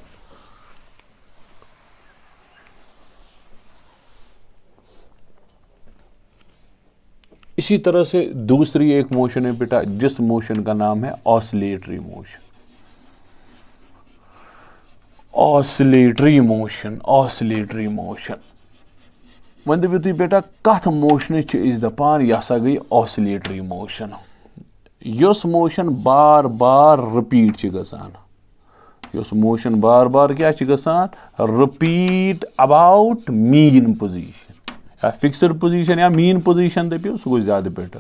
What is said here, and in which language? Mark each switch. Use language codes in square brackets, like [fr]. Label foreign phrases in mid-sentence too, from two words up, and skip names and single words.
[hi] इसी तरह से दूसरी एक मोशन है बेटा, जिस मोशन का नाम है [en] oscillatory motion. oscillatory motion, oscillatory motion [ks] वन दपो तुम बेटा कथ मोशन दपान यह सा गई [en] oscillatory motion. [ks] यस मोशन बार बार रिपीट गसान, यस मोशन बार बार क्या गसान रिपीट [en] about mean position, [ks] या [en] fixed position [ks] या [en] mean position [ks] दपियो सह गो ज्यादा बेटर।